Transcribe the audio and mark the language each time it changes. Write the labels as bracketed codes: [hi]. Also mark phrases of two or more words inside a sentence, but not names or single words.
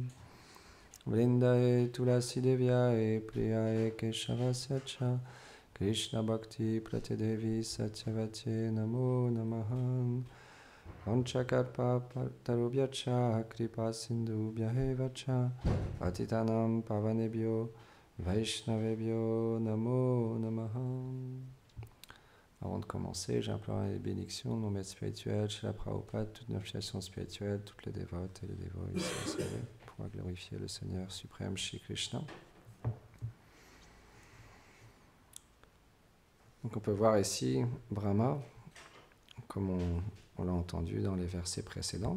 [sa] Vrindaye Tulasi Devyaye Priyaye Keshavasya Cha Krishna Bhakti Pratidevi Satyavate Namo Namaha. Vanchakarpa Tarubhyacha Kripa Sindhu Bhyahevacha Patitanam Pavanebhyo Vaishnavebhyo Namo Namaha. [fr] Avant de commencer, j'implore les bénédictions de mon maître spirituel, Srila Prabhupada, toute notre filiation spirituelle, toutes les dévotes et les dévots ici au Seigneur, pour glorifier le Seigneur suprême Shri Krishna. Donc on peut voir ici Brahma, comme on l'a entendu dans les versets précédents.